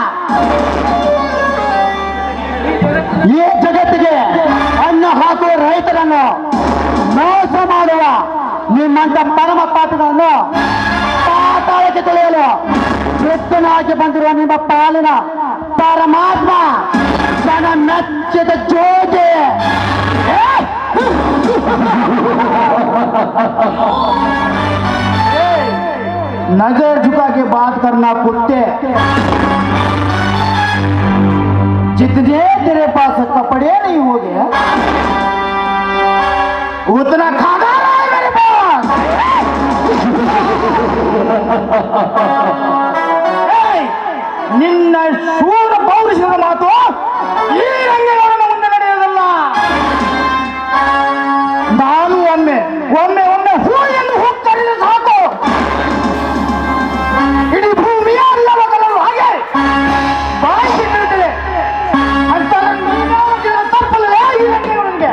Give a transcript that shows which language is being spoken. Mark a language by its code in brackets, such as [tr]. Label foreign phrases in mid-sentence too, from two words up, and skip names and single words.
[kn] ಈ ಜಗತ್ತಿಗೆ ಅನ್ನ ಹಾಕುವ ರೈತರನ್ನು ಮೋಸ ಮಾಡುವ ನಿಮ್ಮಂತ ಪರಮ ಪಾಪಿಗಳನ್ನು ಪಾತಾಳಕ್ಕೆ ತೊಳೆಯಲು ಕೃಷ್ಣನಾಗಿ ಬಂದಿರುವ ನಿಮ್ಮ ಪಾಲಿನ ಪರಮಾತ್ಮ ಜನ ಮೆಚ್ಚಿದ ಜ್ಯೋತಿ. [hi] नजर झुका के बात करना कुत्ते, जितने तेरे पास कपड़े नहीं होंगे उतना खाना है मेरे पास. [kn] ನಿನ್ನ ಶೂರ ಪೌರುಷದ ಮಾತು ಈ ರಂಗೇಗೌಡನ ಮುಂದೆ ನಡೆಯೋದಲ್ಲ. ನಾನು ಒಮ್ಮೆ ಒಮ್ಮೆ ಒಮ್ಮೆ ಹೂ ಎಂದು ಹೋಗ್ತಾರೆ ಸಾಕು, ಇಡೀ ಭೂಮಿಯ ಅಲ್ಲವ ಕಲರು ಹಾಗೆ ಬಾಯಿ ಬಿಟ್ಟಿರುತ್ತದೆ ಅಂತ ತಪ್ಪಲ್ಲ ಈ ರಂಗೇಗೌಡನಿಗೆ.